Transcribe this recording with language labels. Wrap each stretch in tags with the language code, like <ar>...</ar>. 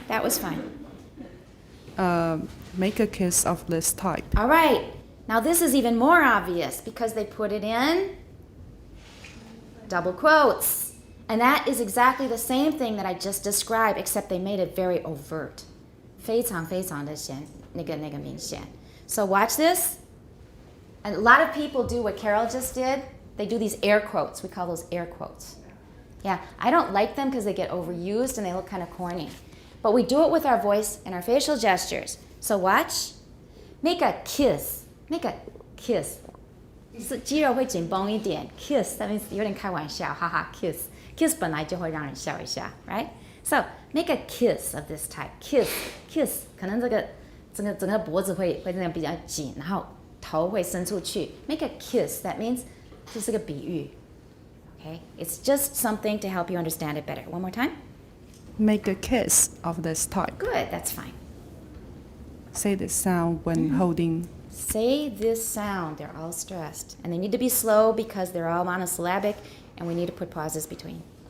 <en>That was fine. Make a kiss of this type. All right. Now this is even more obvious because they put it in double quotes. And that is exactly the same thing that I just described, except they made it very overt.</en> <zh>非常非常的显那个明显.</zh> <en>So watch this. And a lot of people do what Carol just did. They do these air quotes. We call those air quotes. Yeah, I don't like them because they get overused and they look kind of corny. But we do it with our voice and our facial gestures. So watch. Make a kiss. Make a kiss.</en> <zh>是肌肉会紧绷一点.</zh> <en>Kiss, that means</en> <zh>有点开玩笑,</zh> <en>haha, kiss.</en> <zh>Kiss 本来就会让人笑一下,</zh> <en>right? So make a kiss of this type. Kiss, kiss.</en> <zh>可能这个整个脖子会那样比较紧，然后头会伸出去.</zh> <en>Make a kiss. That means</en> <zh>这是个比喻.</zh> <en>Okay? It's just something to help you understand it better. One more time. Make a kiss of this type. Good, that's fine. Say this sound when holding. Say this sound. They're all stressed. And they need to be slow because they're all monosyllabic and we need to put pauses between.</en>